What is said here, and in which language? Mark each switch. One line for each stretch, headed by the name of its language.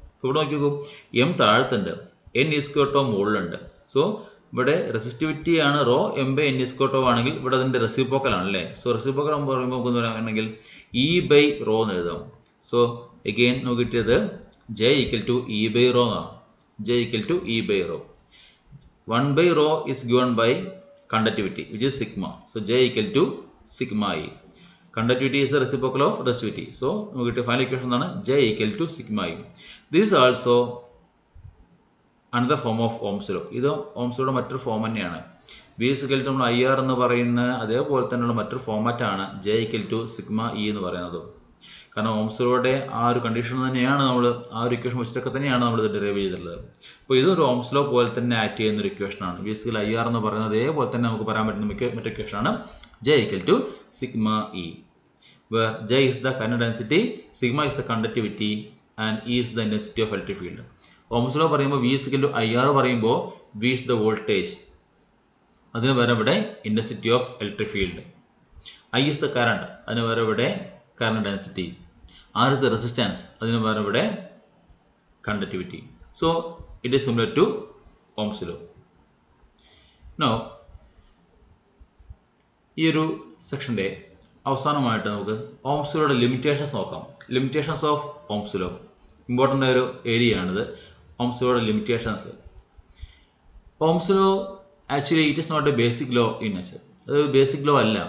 Malayalam: ഇവിടെ നോക്കിക്കോ, M താഴത്തുണ്ട്, N E square tau മുകളിലുണ്ട്. സോ ഇവിടെ റെസിസ്റ്റിവിറ്റി ആണ് raw, M by N E square tau ആണെങ്കിൽ ഇവിടെ അതിൻ്റെ റെസിപ്രോക്കൽ ആണല്ലേ. സോ റെസിപ്രോക്കൽ ആകുമ്പോൾ പറയുമ്പോൾ നമുക്ക് പറയുകയാണെങ്കിൽ ഇ ബൈ റോ എന്ന് എഴുതാം.
English: so again
Malayalam: നമുക്ക് കിട്ടിയത്
English: J equal to E by rho
Malayalam: എന്നാണ്.
English: J equal to E by rho. 1/ρ is given by conductivity, which is sigma. So J equal to sigma E. Conductivity is the reciprocal of resistivity. So we get a final equation ആണ് J equal to sigma E. This is also another form of Ohm's law.
Malayalam: ഇത് Ohm's lawയുടെ മറ്റൊരു form തന്നെയാണ്.
English: V is equal to
Malayalam: നമ്മൾ IR എന്ന് പറയുന്ന അതേപോലെ തന്നെയുള്ള മറ്റൊരു ഫോമാറ്റാണ്
English: J equal to sigma E
Malayalam: എന്ന് പറയുന്നത്. കാരണം ഓംസ് ലോയുടെ ആ ഒരു കണ്ടീഷൻ തന്നെയാണ് നമ്മൾ ആ ഒരു ഇക്വേഷൻ വെച്ചിട്ടൊക്കെ തന്നെയാണ് നമ്മൾ ഇത് ഡെറൈവ് ചെയ്തിട്ടുള്ളത്. അപ്പോൾ ഇതൊരു ഓംസ് ലോ പോലെ തന്നെ ആക്ട് ചെയ്യുന്ന ഒരു ഇക്വേഷനാണ്. ബേസിക്കലി ഐ ആർ എന്ന് പറയുന്നത് അതേപോലെ തന്നെ നമുക്ക് പറയാൻ പറ്റുന്ന മറ്റൊരു ഇക്വേഷനാണ്
English: J equal to sigma E, where J is the current density, sigma is the conductivity and E is the intensity of electric field.
Malayalam: Ohm's law പറയുമ്പോൾ
English: V is equal to IR പറയുമ്പോൾ V is the voltage,
Malayalam: അതിന് വേറെ ഇവിടെ
English: intensity of electric field. I is the current,
Malayalam: അതിന് വേറെ ഇവിടെ
English: current density. R is the resistance, അതിന് വേറെ ഇവിടെ conductivity. So it is similar to Ohm's law.
Malayalam: Now ഈ ഒരു സെക്ഷൻ്റെ അവസാനമായിട്ട് നമുക്ക് ഓംസ് ലോയുടെ ലിമിറ്റേഷൻസ് നോക്കാം. Limitations of Ohm's law important ആയൊരു ഏരിയ ആണിത്. Ohm's ലോയുടെ limitations. Ohm's law actually
English: It is not a basic law in nature.
Malayalam: അതൊരു ബേസിക് ലോ അല്ല.